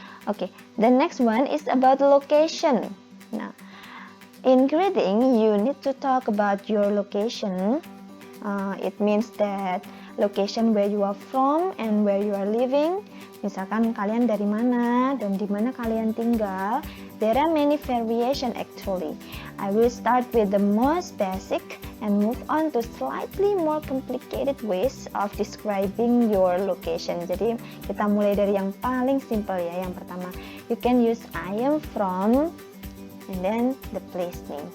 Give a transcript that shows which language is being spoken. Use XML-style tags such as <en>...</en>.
<en>Okay, the next one is about location. Nah, in greeting, you need to talk about your location. It means that location where you are from and where you are living.</en> <id>Misalkan kalian dari mana dan di mana kalian tinggal.</id> <en>There are many variation actually. I will start with the most basic and move on to slightly more complicated ways of describing your location.</en> <id>Jadi kita mulai dari yang paling simple ya. Yang pertama,</id> <en>you can use I am from and then the place name.</en>